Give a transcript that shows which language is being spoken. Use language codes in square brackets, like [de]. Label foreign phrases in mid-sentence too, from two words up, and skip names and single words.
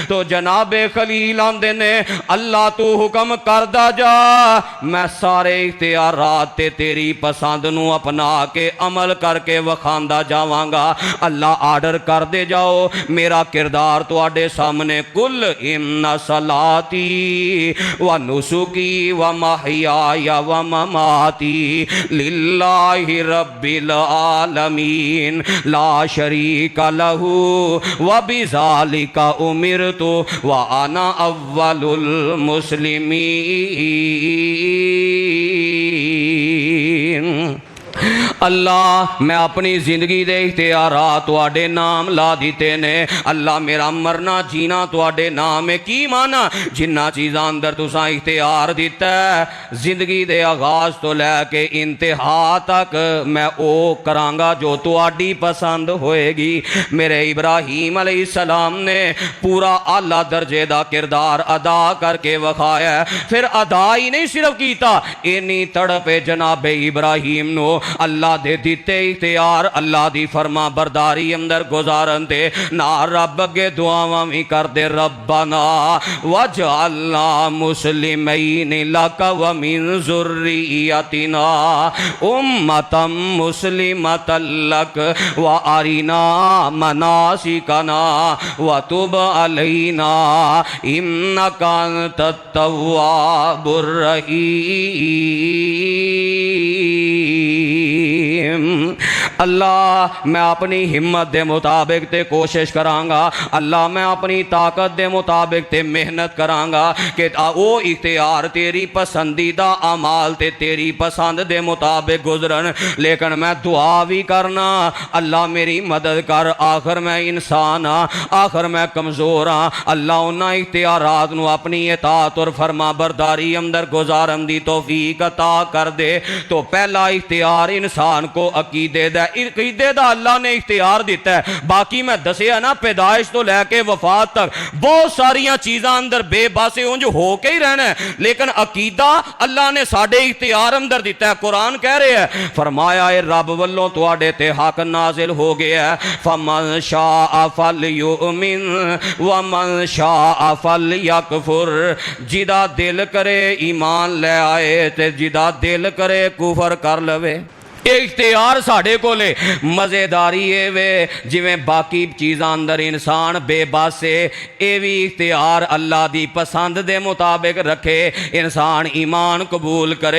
[pa] تو جناب خلیل آندے نے اللہ تو حکم کردا جا، میں سارے اختیارات تے تیری پسند نوں اپنا کے عمل کر کے وکھاندا جاواں گا. اللہ آرڈر کر دے جاؤ، میرا کردار تہاڈے سامنے [ar] قل إن صلاتي ونسكي ومحياي ومماتي لله رب العالمين لا شريك له وبذلك أمرت وأنا أول المسلمين. [pa] اللہ میں اپنی زندگی دے اختیارات تہاڈے نام لا دتے نے. اللہ میرا مرنا جینا تہاڈے نام ہے۔ کی معنی جنہاں چیزاں اندر تساں اختیار دتا ہے زندگی دے آغاز توں لے کے انتہا تک میں او کراں گا جو تہاڈی پسند ہوئے گی. میرے ابراہیم علیہ السلام نے پورا اعلیٰ درجے دا کردار ادا کر کے وکھایا. فیر ادا ہی نہیں صرف کیتا، انی تڑپے جناب ابراہیم نو اللہ دے دتے اختیار اللہ دی فرمانبرداری اندر گزارن دے نا رب اگے دعاواں بھی کر دے, [ar] ربنا واجعلنا مسلمين لك ومن ذريتنا أمة مسلمة لك وأرنا مناسكنا وتب علينا إنك أنت التواب الرحيم. [pa] اللہ میں اپنی ہمت دے مطابق تے کوشش کراں گا، اللہ میں اپنی طاقت دے مطابق تے محنت کراں گا کہ او اختیار تیری پسندیدہ اعمال تے تیری پسند دے مطابق گزرن. لیکن میں دعا بھی کرنا اللہ میری مدد کر، آخر میں انسان ہاں، آخر میں کمزور ہاں. اللہ انہاں اختیارات نوں اپنی اطاعت اور فرمانبرداری اندر گزارن دی توفیق عطا کر دے. تو پہلا اختیار انسان کو عقیدے دا، عقیدے دا اللہ نے اختیار دتا ہے. باقی میں دسیا نا پیدائش توں لے کے وفات تک بہت ساریاں چیزاں اندر بے بس انج ہو کے ہی رہنا ہے، لیکن عقیدہ اللہ نے ساڈے اختیار اندر دتا ہے. قرآن کہہ رہا ہے، فرمایا ہے رب ولوں تہاڈے تے حق نازل ہو گیا ہے. [ar] فمن شاء فليؤمن ومن شاء فليكفر, [pa] جیدا دل کرے ایمان لے آئے تے جیدا دل کرے کفر کر لوے. اختیار ساڈے کولے مزیداری ہے وے جیویں باقی چیزاں اندر انسان بے بس ہے، یہ بھی اختیار اللہ دی پسند دے مطابق رکھے، انسان ایمان قبول کرے.